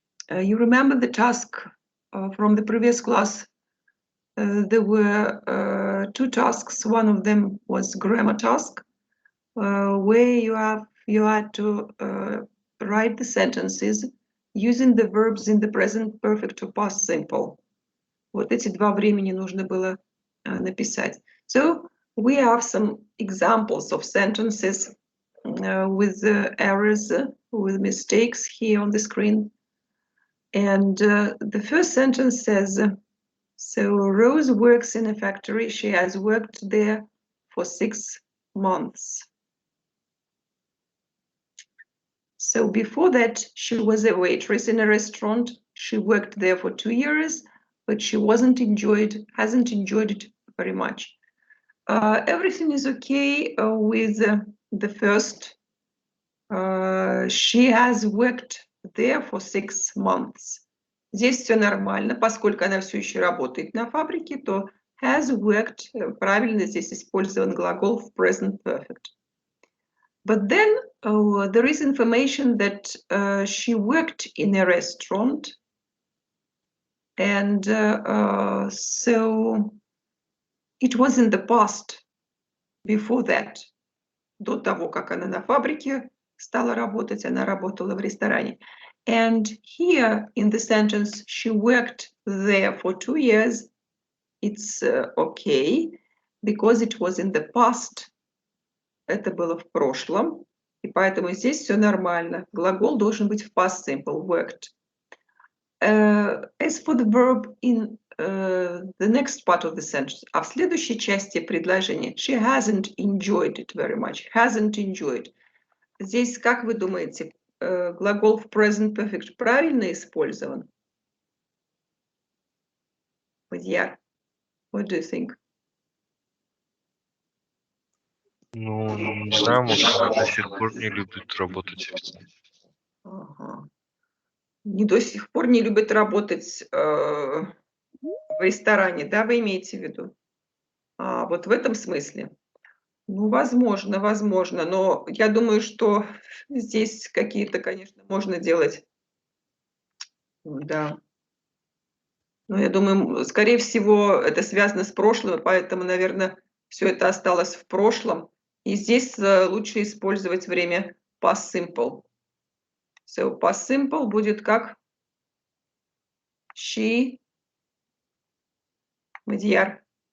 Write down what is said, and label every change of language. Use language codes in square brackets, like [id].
[en] You remember the task from the previous class. There were two tasks. One of them was grammar task, where you had to write the sentences using the verbs in the present perfect or past simple. [ru] Вот эти два времени нужно было написать. [en] So we have some examples of sentences with errors, with mistakes here on the screen. And the first sentence says, so Rose works in a factory. She has worked there for 6 months. So before that, she was a waitress in a restaurant. She worked there for 2 years, but she hasn't enjoyed it very much. Everything is okay with the first. She has worked there for 6 months. [ru] Здесь все нормально, поскольку она все еще работает на фабрике, то [en] has worked, [ru] правильно здесь использован глагол в present perfect. [en] But then there is information that she worked in a restaurant, and so it was in the past, before that, [ru] до того, как она на фабрике стала работать, она работала в ресторане. [en] And here in the sentence, she worked there for 2 years. It's okay, because it was in the past. [ru] Это было в прошлом, и поэтому здесь все нормально. Глагол должен быть в past simple, worked. [en] As for the verb in the next part of the sentence, [ru] а в следующей части предложения, [en] she hasn't enjoyed it very much. Hasn't enjoyed. [ru] Здесь, как вы думаете, глагол в present perfect правильно использован? [en] Yeah. What do you think? [ru] Ну, не знаю, может, она до сих пор не любит работать. Ага. Не до сих пор не любит работать в ресторане, да, вы имеете в виду? Вот в этом смысле? Ну, возможно, но я думаю, что здесь какие-то, конечно, можно делать. Да. Но я думаю, скорее всего, это связано с прошлым, поэтому, наверное, все это осталось в прошлом. И здесь лучше использовать время past simple. [en] So past simple [ru] будет как [en] she, Мадьяр.